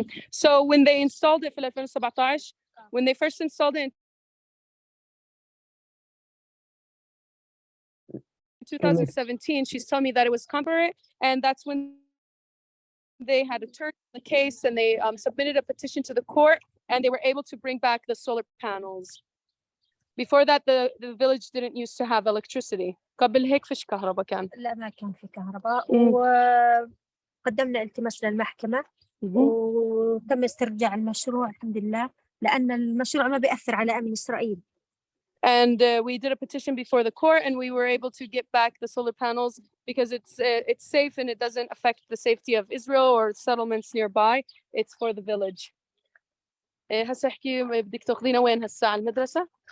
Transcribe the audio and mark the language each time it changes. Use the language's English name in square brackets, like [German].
[English] So when they installed it في 2017, when they first installed it in 2017, she's telling me that it was temporary, and that's when they had to turn the case and they submitted a petition to the court, and they were able to bring back the solar panels. Before that, the village didn't used to have electricity. [Arabic] قبل هيك فيش كهرباء كان. لا ما كان في كهرباء وقدمنا التماس للمحكمة وتم استرجاع المشروع الحمد لله لأن المشروع ما بيأثر على أمن إسرائيل. [English] And we did a petition before the court, and we were able to get back the solar panels because it's safe and it doesn't affect the safety of Israel or settlements nearby. It's for the village. [Arabic] هسه احكي بدك تاخذينا وين هسه على المدرسة؟